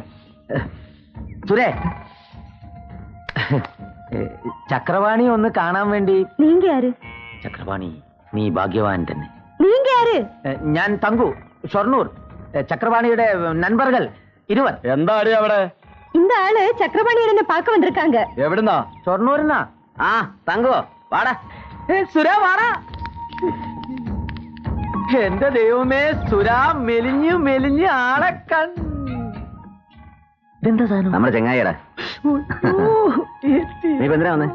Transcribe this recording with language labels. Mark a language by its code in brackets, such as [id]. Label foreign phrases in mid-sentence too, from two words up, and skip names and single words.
[ml] സുരേ, ചക്രവാണി ഒന്ന് കാണാൻ വേണ്ടി. [ta] நீங்க ஆரு? [ml] ചക്രവാണി, നീ ഭാഗ്യവാൻ തന്നെ. [ta] நீங்க ஆரு? [ml] ഞാൻ തങ്കു, ഷൊർണൂർ. ചക്രവാണിയുടെ നண்பர்கள் 20. എന്താടി അവിടെ? [ta] இந்த ஆளு சக்கரபாணியை என்ன பார்க்க வந்திருக்காங்க. [ml] എവിടുന്നാ? ഷൊർണൂരിന്നാ. ആ തങ്കോ വാടാ. സുര വാടാ. എന്റെ ദൈവമേ, സുര മെലിഞ്ഞു മെലിഞ്ഞ് ആളെ ഇതെന്താ സാധനം? നമ്മുടെ ചെങ്ങായിടാ. നീ എന്തിനാ വന്നേ?